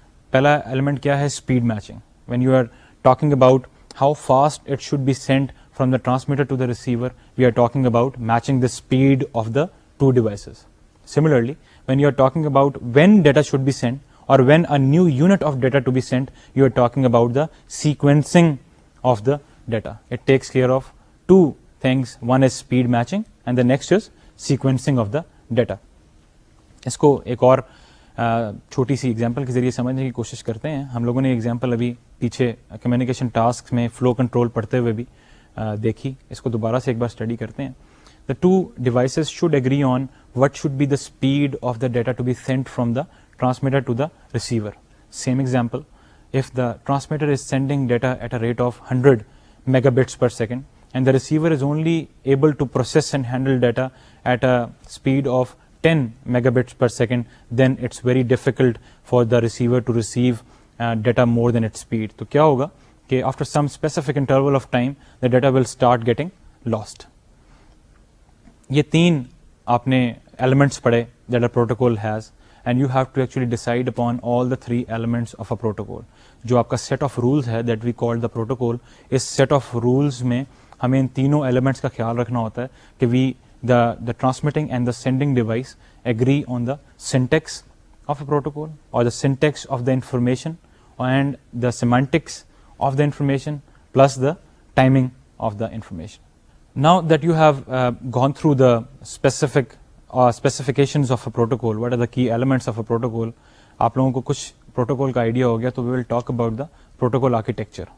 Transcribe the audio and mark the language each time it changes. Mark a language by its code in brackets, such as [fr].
[ur] پہلا element کیا ہے؟ [en] speed matching. When you are talking about how fast it should be sent from the transmitter to the receiver, we are talking about matching the speed of the 2 devices. Similarly, when you are talking about when data should be sent or when a new unit of data to be sent, you are talking about the sequencing of the data. It takes care of two things. One is speed matching and the next is sequencing of the data. [ur] اس کو ایک اور چھوٹی سی example کے ذریعے سمجھنے کی کوشش کرتے ہیں. ہم لوگوں نے ایگزامپل ابھی پیچھے کمیونیکیشن ٹاسک میں فلو کنٹرول پڑھتے ہوئے بھی دیکھی. اس کو دوبارہ سے ایک بار اسٹڈی کرتے ہیں. [en] The two devices should agree on what should be the speed of the data to be sent from the transmitter to the receiver. Same example, if the transmitter is sending data at a rate of 100 megabits per second and the receiver is only able to process and handle data at a speed of 10 megabits per second, then it's very difficult for the receiver to receive data more than its speed. [ur] تو کیا ہوگا کہ [en] after some specific interval of time the data will start getting lost. [ur] یہ تین آپ نے elements پڑھے [en] That a protocol has, and you have to actually decide upon all the three elements of a protocol. جو آپ کا set of rules ہے that we call the protocol, [ur] اس set of rules میں ہمیں ان تینوں elements کا خیال رکھنا ہوتا ہے کہ [en] We the transmitting and the sending device agree on the syntax of a protocol اور the syntax of the information and the semantics of the information plus the timing of the information. Now that you have gone through the specifications of a protocol, what are the key elements of a protocol, [ur] آپ لوگوں کو کچھ protocol کا idea ہو گیا, [en] تو we will talk about the protocol architecture.